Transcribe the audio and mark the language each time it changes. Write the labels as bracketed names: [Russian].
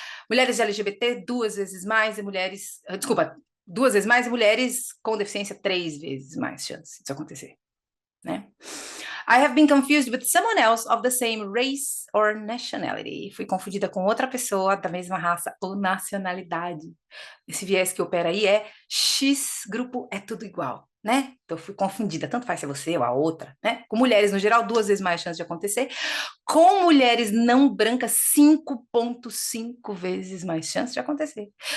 [Portuguese] Mulheres LGBT, 2 vezes mais, e mulheres... Desculpa, 2 vezes mais, e mulheres com deficiência, 3 vezes mais chance disso acontecer, né? [English] I have been confused with someone else of the same race or nationality. [Portuguese] Fui confundida com outra pessoa da mesma raça ou nacionalidade. Esse viés que opera aí é X grupo é tudo igual, né? Então, eu fui confundida, tanto faz ser você ou a outra, né? Com mulheres, no geral, 2 vezes mais chance de acontecer. Com mulheres não brancas, 5,5 vezes mais chance de acontecer.